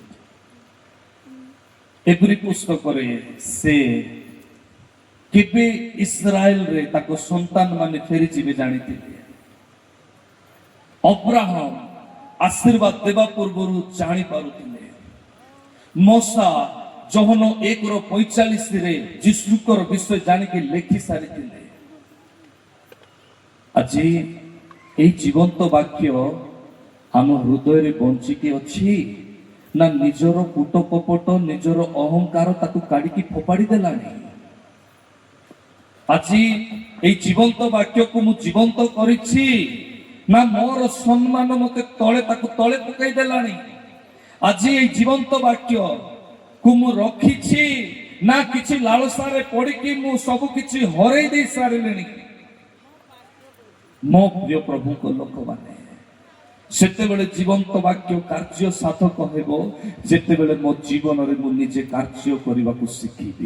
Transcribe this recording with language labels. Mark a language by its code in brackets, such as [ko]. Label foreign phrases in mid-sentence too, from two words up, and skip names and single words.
[or] ଏଭ୍ରି ପୁସ୍ତକରେ ସେ କେବେ ଇସ୍ରାଏଲରେ ତାଙ୍କ ସନ୍ତାନ ମାନେ ଫେରିଯିବେ ଜାଣିଥିଲେ। ଅବ୍ରାହମ ଆଶୀର୍ବାଦ ଦେବା ପୂର୍ବରୁ ଜାଣି ପାରୁଥିଲେ। ମୋଶା ଯୋହନ 1:45 ଯୀଶୁଙ୍କର ବିଷୟ ଜାଣିକି ଲେଖି ସାରିଥିଲେ। ଆଜି ଏଇ ଜୀବନ୍ତ ବାକ୍ୟ ଆମ ହୃଦୟରେ ବଞ୍ଚିକି ଅଛି ନା ନିଜର କୂଟ କପଟ ନିଜର ଅହଙ୍କାର ତାକୁ କାଢିକି ଫୋପାଡ଼ି ଦେଲାଣି। ଆଜି ଏଇ ଜୀବନ୍ତ ବାକ୍ୟକୁ ମୁଁ ଜୀବନ୍ତ କରିଛି ନା ମୋର ସମ୍ମାନ ମତେ ତଳେ ତାକୁ ତଳେ ପକାଇ ଦେଲାଣି। ଆଜି ଏଇ ଜୀବନ୍ତ ବାକ୍ୟକୁ ମୁଁ ରଖିଛି ନା କିଛି ଲାଳସାରେ ପଡିକି ମୁଁ ସବୁ କିଛି ହରେଇ ଦେଇ ସାରିଲିଣି। ମୋ ପ୍ରିୟ ପ୍ରଭୁଙ୍କ ଲୋକମାନେ, ସେତେବେଳେ ଜୀବନ୍ତ ବାକ୍ୟ କାର୍ଯ୍ୟ ସାଧକ ହେବ ଯେତେବେଳେ ମୋ ଜୀବନରେ ମୁଁ ନିଜେ କାର୍ଯ୍ୟ କରିବାକୁ ଶିଖିବି।